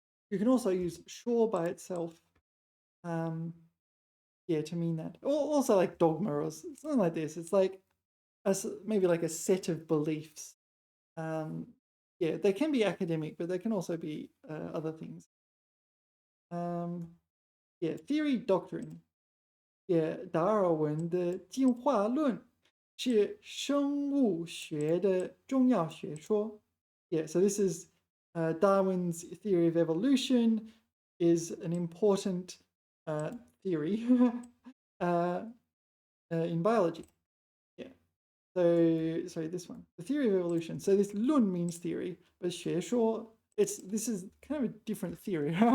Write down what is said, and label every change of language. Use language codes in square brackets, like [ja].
[en] You can also use 说 by itself, yeah, to mean that. Or also like dogma or something like this. It's like maybe like a set of beliefs. Yeah, they can be academic, but they can also be other things. Yeah, theory, doctrine. [zh] Yeah, 达尔文的进化论是生物学的重要学说. [en] Yeah, so this is Darwin's theory of evolution is an important theory in biology. Yeah. So, sorry, this one, the theory of evolution. So this 论 means theory, but 学说, this is kind of a different theory.